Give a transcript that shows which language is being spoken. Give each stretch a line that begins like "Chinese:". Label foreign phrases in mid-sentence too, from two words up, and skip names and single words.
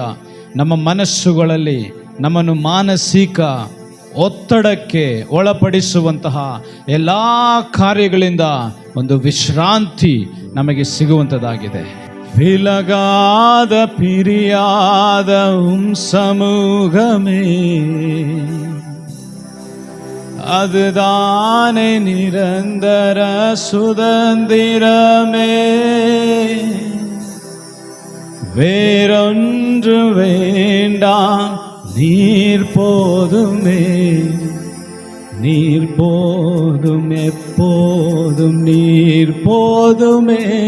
Kannada: ನಮ್ಮ ಮನಸ್ಸುಗಳಲ್ಲಿ ನಮ್ಮನ್ನು ಮಾನಸಿಕ ಒತ್ತಡಕ್ಕೆ ಒಳಪಡಿಸುವಂತಹ ಎಲ್ಲ ಕಾರ್ಯಗಳಿಂದ ಒಂದು ವಿಶ್ರಾಂತಿ ನಮಗೆ ಸಿಗುವಂಥದ್ದಾಗಿದೆ.
Tamil: விலகாத பிரியாத சமூகமே அதுதானே நிரந்தர சுதந்திரமே. வேறொன்று வேண்டாம், நீர் போதுமே, நீர் போதும், எப்போதும் நீர் போதுமே.